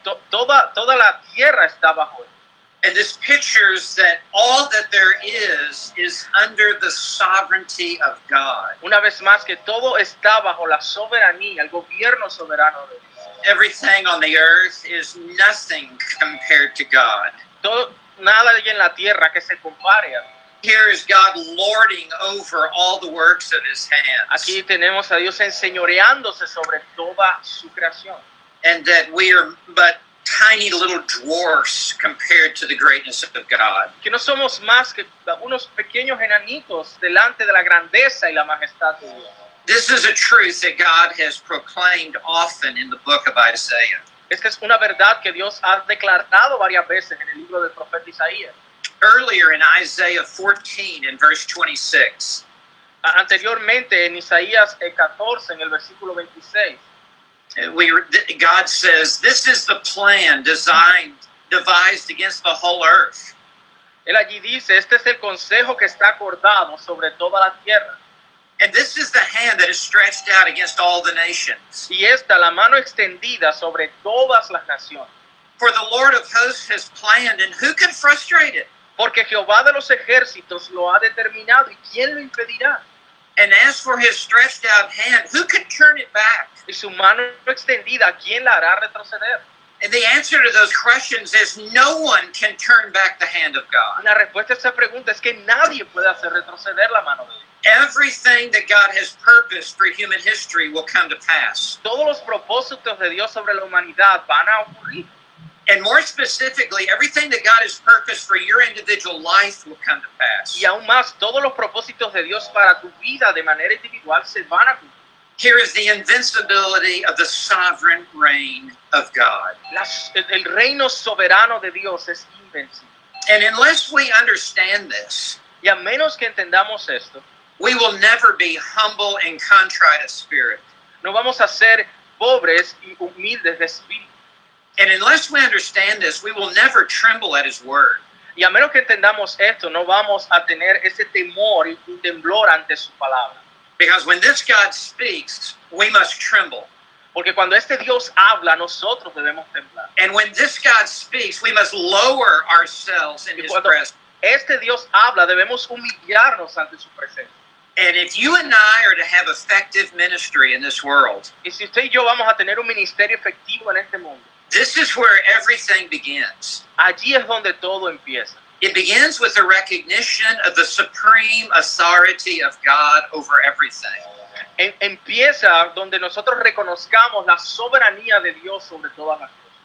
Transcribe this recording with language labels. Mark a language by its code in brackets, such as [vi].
[es] Toda la tierra está bajo él. [en] And this pictures that all that there is under the sovereignty of God. [es] Una vez más que todo está bajo la soberanía, el gobierno soberano de Dios. [en] Everything on the earth is nothing compared to God. [es] Nada hay en la tierra que se compare a Dios. [en] Here is God lording over all the works of his hands. [es] Aquí tenemos a Dios enseñoreándose sobre toda su creación. [en] And that we are but tiny little dwarfs compared to the greatness of God. [es] Que no somos más que unos pequeños enanitos delante de la grandeza y la majestad de Dios. [en] This is a truth that God has proclaimed often in the book of Isaiah. [es] Esta es una verdad que Dios ha declarado varias veces en el libro del profeta Isaías. [en] Earlier in Isaiah 14 in verse 26, [es] Anteriormente en Isaías 14, en el versículo 26, [en] God says, this is the plan devised against the whole earth. [es] él allí dice, este es el consejo que está acordado sobre toda la tierra. [en] And this is the hand that is stretched out against all the nations. [es] Y esta la mano extendida sobre todas las naciones. [en] For the Lord of hosts has planned, and who can frustrate it? [es] Porque Jehová de los ejércitos lo ha determinado, ¿y quién lo impedirá? [en] And as for his stretched out hand, who can turn it back? [es] Y su mano extendida, ¿quién la hará retroceder? [en] And the answer to those questions is no one can turn back the hand of God. [es] La respuesta a esa pregunta es que nadie puede hacer retroceder la mano de Dios. [en] Everything that God has purposed for human history will come to pass. [es] Todos los propósitos de Dios sobre la humanidad van a ocurrir. [en] And more specifically, everything that God has purposed for your individual life will come to pass. [es] Y aún más, todos los propósitos de Dios para tu vida de manera individual se van a cumplir. [en] Here is the invincibility of the sovereign reign of God. [es] El reino soberano de Dios es invencible. [en] And unless we understand this, [es] Y a menos que entendamos esto, [en] we will never be humble and contrite of spirit. [es] no vamos a ser pobres y humildes de espíritu. [en] And unless we understand this, we will never tremble at his word. [es] Y a menos que entendamos esto, no vamos a tener ese temor y temblor ante su palabra. [en] Because when this God speaks, we must tremble. [es] Porque cuando este Dios habla, nosotros debemos temblar. [en] And when this God speaks, we must lower ourselves in [es] Y [en] his [es] cuando [en] presence. [es] este Dios habla, debemos humillarnos ante su presencia. [en] And if you and I are to have effective ministry in this world, [es] Y si usted y yo vamos a tener un ministerio efectivo en este mundo, [en] this is where everything begins. [es] allí es donde todo empieza. [en] It begins with the recognition of the supreme authority of God over everything. [es] Empieza donde nosotros reconozcamos la soberanía de Dios sobre todas las cosas.